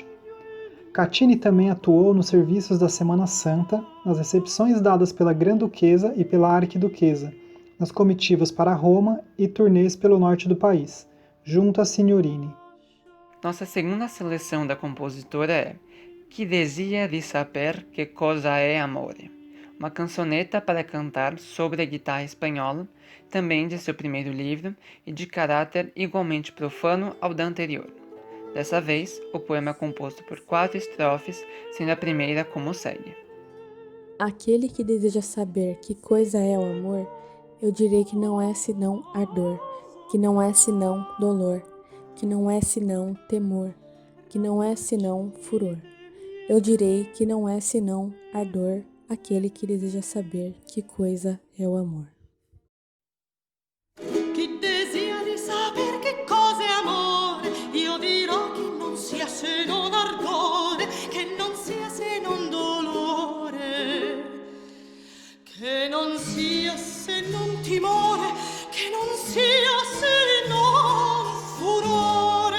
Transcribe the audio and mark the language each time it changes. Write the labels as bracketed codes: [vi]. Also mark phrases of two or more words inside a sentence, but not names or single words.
[pt] Caccini também atuou nos serviços da Semana Santa, nas recepções dadas pela Grã-Duquesa e pela Arquiduquesa, nas comitivas para Roma e turnês pelo norte do país, junto a Signorini. Nossa segunda seleção da compositora é Chi desia di saper che cosa è amore, uma cançoneta para cantar sobre a guitarra espanhola, também de seu primeiro livro e de caráter igualmente profano ao da anterior. Dessa vez, o poema é composto por 4 estrofes, sendo a primeira como segue. Aquele que deseja saber que coisa é o amor, eu direi que não é senão ardor, que não é senão dolor, que não é senão temor, que não é senão furor. Eu direi que não é senão ardor, aquele que deseja saber que coisa é o amor. [it] Chi desidera saber che cosa è amore, io dirò che non sia se non ardore, che non sia se non dolore, che non sia se non timore, che non sia se non furore.